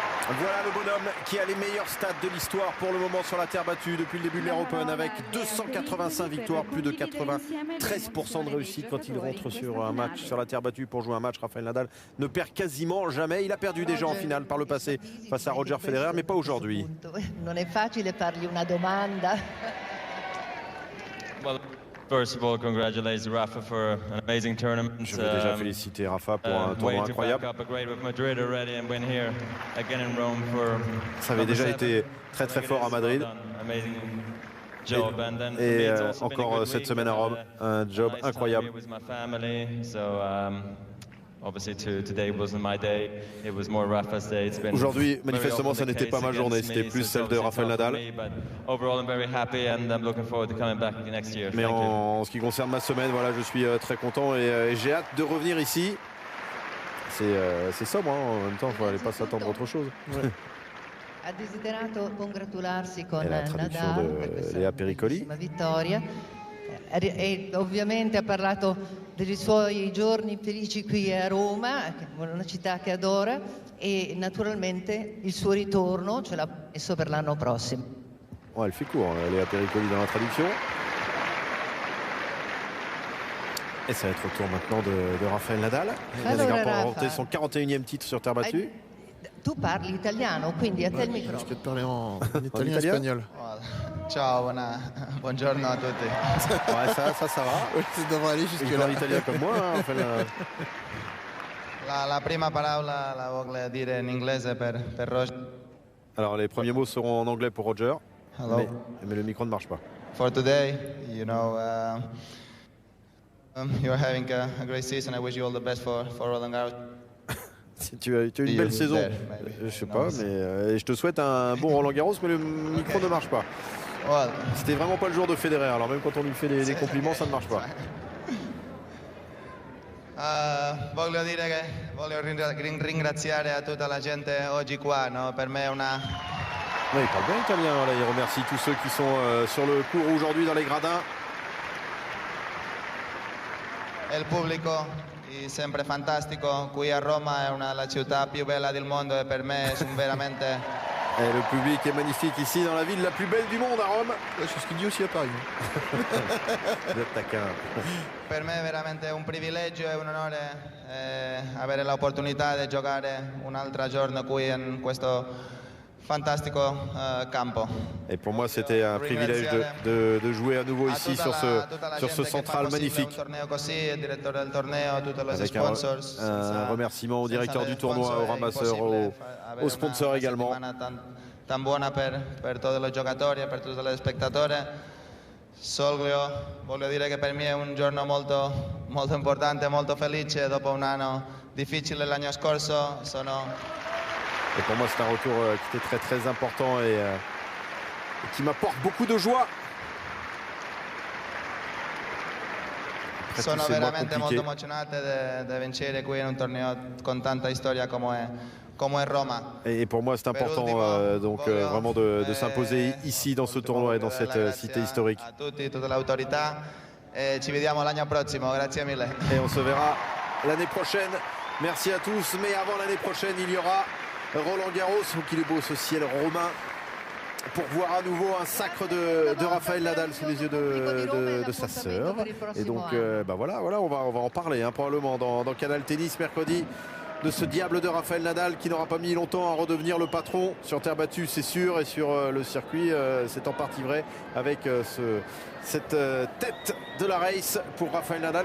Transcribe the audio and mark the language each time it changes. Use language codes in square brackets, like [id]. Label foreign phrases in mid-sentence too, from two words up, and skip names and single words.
[fr] Voilà le bonhomme qui a les meilleurs stats de l'histoire pour le moment sur la terre battue depuis le début de l'Air Open avec 285 victoires, plus de 93% de réussite quand il rentre sur un match sur la terre battue pour jouer un match. Rafael Nadal ne perd quasiment jamais. Il a perdu déjà en finale par le passé face à Roger Federer, mais pas aujourd'hui. [it] Non è facile fargli una domanda. [en] First of all, congratulate Rafa for an amazing tournament. [fr] Je veux déjà féliciter Rafa pour un tournoi incroyable. Ça avait déjà été très très fort à Madrid. Et encore cette semaine à Rome, un job incroyable. Aujourd'hui, manifestement, ça n'était pas ma journée, c'était plus celle de Rafael Nadal. Mais en ce qui concerne ma semaine, voilà, je suis très content et j'ai hâte de revenir ici. C'est sobre, hein, en même temps, il ne fallait pas s'attendre à autre chose. Ouais. [it] Ha desiderato congratularsi con Nadal per Lea Pericoli. Vittoria e ovviamente ha parlato dei suoi giorni felici qui a Roma, una città che adora, e naturalmente il suo ritorno ce l'ha messo per l'anno prossimo. [fr] Ouais, elle fait court, Lea Pericoli dans la traduction. Et ça va être au tour maintenant de Rafael Nadal. Il vient de remporter son 41e titre sur terre battue. [it] Tu parli italiano, quindi a te il microfono. [fr] Je peux te parler en italien, espagnol. [it] Ciao, buongiorno a tutti. [fr] Ouais, ça va. Oui, ça devrait aller jusque là. L'italien comme moi, hein, enfin, [it] La prima parola la voglio dire in inglese per Roger. [fr] Alors les premiers mots seront en anglais pour Roger. Hello. Mais le micro ne marche pas. [en] For today, you know, you're having a great season. I wish you all the best for Roland Garros. [fr] Tu as une belle saison, je sais pas, mais je te souhaite un bon Roland Garros, mais le micro ne marche pas. C'était vraiment pas le jour de Federer, alors même quand on lui fait des compliments, ça ne marche pas. [it] Voglio ringraziare a tutta la gente oggi qua, no? Per me è una... [fr] Ouais, il parle bien italien, là, il remercie tous ceux qui sont sur le court aujourd'hui dans les gradins. [it] E il pubblico sempre fantastico, qui a Roma è la città più bella del mondo e per me è veramente... [fr] Et le public est magnifique ici dans la ville la plus belle du monde à Rome. C'est ce qu'il dit aussi à Paris. Vous êtes taquin. [it] Per me è veramente un privilegio e un onore avere l'opportunità di giocare un altro giorno qui in questo fantastico campo. [fr] Et pour moi, c'était un privilège de jouer à nouveau ici sur ce central magnifique. Avec un remerciement au directeur du tournoi, au ramasseur, aux sponsors également. [it] Tan buona per tutti i giocatori e per tutti gli spettatori. Voglio dire che per me è un giorno molto, molto importante, molto felice dopo un anno difficile l'anno scorso. [fr] Et pour moi, c'est un retour qui était très très important et qui m'apporte beaucoup de joie. [it] Sono veramente molto emozionato di vincere qui in un torneo con tanta storia come è Roma. [fr] Et pour moi, c'est important donc vraiment de s'imposer ici dans ce tournoi et dans cette cité historique. [it] A tutti, toute l'autorità. Ci vediamo l'anno prossimo. Grazie mille. [fr] Et on se verra l'année prochaine. Merci à tous. Mais avant l'année prochaine, il y aura Roland Garros, donc il est beau ce ciel romain pour voir à nouveau un sacre de Rafael Nadal sous les yeux de sa sœur. Et donc bah voilà, on va en parler hein, probablement dans Canal Tennis mercredi de ce diable de Rafael Nadal qui n'aura pas mis longtemps à redevenir le patron sur terre battue, c'est sûr, et sur le circuit c'est en partie vrai avec cette tête de la race pour Rafael Nadal.